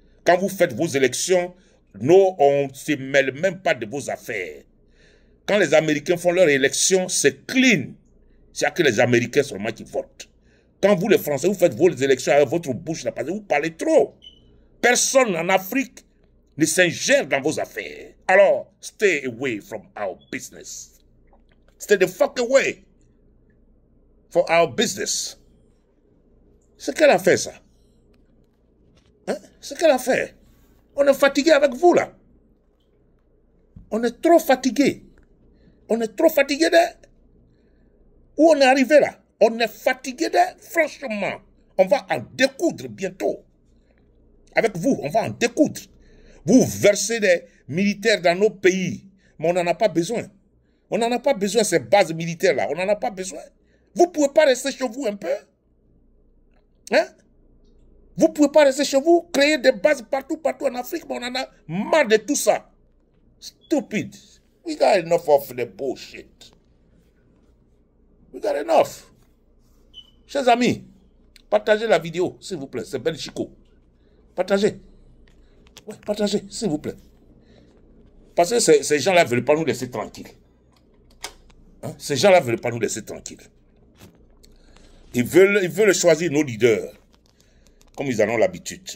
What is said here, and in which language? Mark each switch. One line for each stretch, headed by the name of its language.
French: Quand vous faites vos élections, nous, on ne se mêle même pas de vos affaires. Quand les Américains font leur élection, c'est clean. C'est que les Américains seulement qui votent. Quand vous, les Français, vous faites vos élections avec votre bouche, là, parce que vous parlez trop. Personne en Afrique ne s'ingère dans vos affaires.
English: Alors, stay away from our business. Stay the fuck away for our business.
French: C'est qu'elle a fait, ça. Hein? C'est qu'elle a fait. On est fatigué avec vous, là. On est trop fatigué. On est trop fatigué de... Où on est arrivé, là? On est fatigué de... Franchement, on va en découdre bientôt. Avec vous, on va en découdre. Vous versez des militaires dans nos pays, mais on n'en a pas besoin. On n'en a pas besoin, ces bases militaires-là. On n'en a pas besoin. Vous ne pouvez pas rester chez vous un peu? Hein? Vous ne pouvez pas rester chez vous, créer des bases partout en Afrique, mais on en a marre de tout ça.
English: Stupid. We got enough of the bullshit. We got enough.
French: Chers amis, partagez la vidéo, s'il vous plaît. C'est Ben Chicot. Partagez. Ouais, partagez, s'il vous plaît. Parce que ces gens-là ne veulent pas nous laisser tranquilles. Hein? Ces gens-là ne veulent pas nous laisser tranquilles. Ils veulent choisir nos leaders. Comme ils en ont l'habitude.